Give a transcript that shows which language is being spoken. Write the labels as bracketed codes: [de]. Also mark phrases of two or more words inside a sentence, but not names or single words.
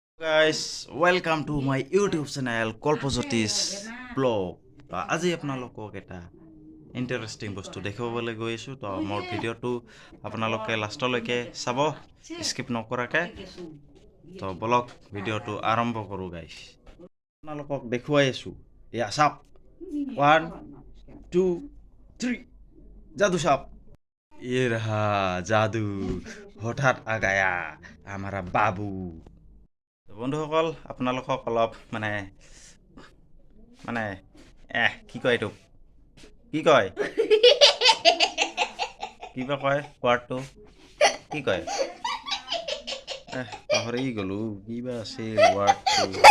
[en] Guys, welcome to my YouTube channel কল্পজ্যোতিষ ব্লগ। [as] তো আজি আপোনালোকক এটা ইণ্টাৰেষ্টিং বস্তু দেখাবলৈ গৈ আছোঁ। তো মোৰ ভিডিঅ'টো আপোনালোকে লাষ্টলৈকে চাব স্কিপ নকৰাকৈ। তো বলক ভিডিঅ'টো আৰম্ভ কৰোঁ গাইছ। আপোনালোকক দেখুৱাই আছোঁ। এয়া চাওক, 1 2 3 [hi] जादू साहब। ये रहा जादू, হঠাৎ आ गया हमारा बाबू। [as] বন্ধুসকল, আপোনালোকক অলপ মানে কি কয় এইটো, কি কয়, কিবা কয় ৱাৰ্ডটো, কি কয়, পাহৰি গ'লোঁ কিবা আছিল ৱাৰ্ডটো।